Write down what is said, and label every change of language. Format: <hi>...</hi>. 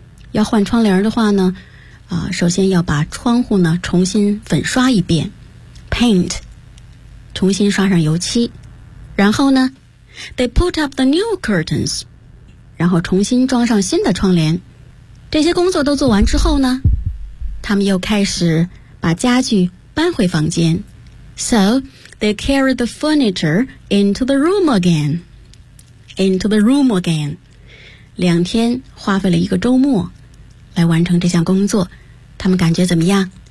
<zh>要换窗帘的话呢，首先要把窗户呢重新粉刷一遍，Paint， 重新刷上油漆。然后呢，</zh> <en>They put up the new curtains，</en> <zh>然后重新装上新的窗帘。这些工作都做完之后呢，他们又开始把家具搬回房间。</zh> <en>So they carried the furniture into the room again， into the room again。</en> <zh>两天花费了一个周末来完成这项工作，他们感觉怎么样？</zh>